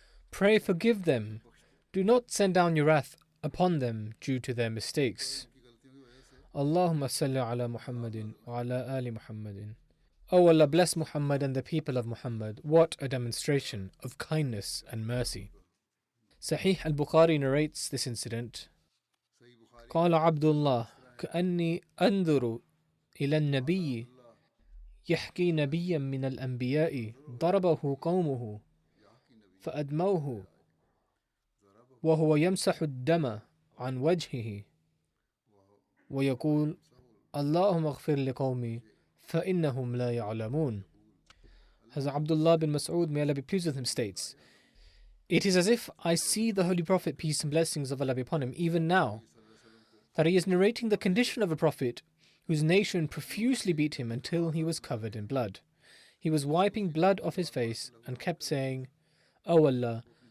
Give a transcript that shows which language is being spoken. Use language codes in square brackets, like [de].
[en] Pray forgive them. Do not send down your wrath upon them due to their mistakes. [ar] Allahumma salli ala Muhammadin wa ala ali Muhammadin. [en] O Allah, bless Muhammad and the people of Muhammad. What a demonstration of kindness and mercy. Sahih al-Bukhari narrates this incident. [ar] قال عبد الله كأني أنظر إلى النبي يحكي نبيا من الأنبياء ضربه قومه فأدموه وهو يمسح الدم عن وجهه ويقول اللهم اغفر لقومي فإنهم لا يعلمون. [en] Hazrat Abdullah bin Mas'ud, may Allah be pleased with him, states, it is as if I see the Holy Prophet, peace and blessings of Allah be upon him, even now, that he is narrating the condition of a prophet whose nation profusely beat him until he was covered in blood. He was wiping blood off his face and kept saying, O Allah,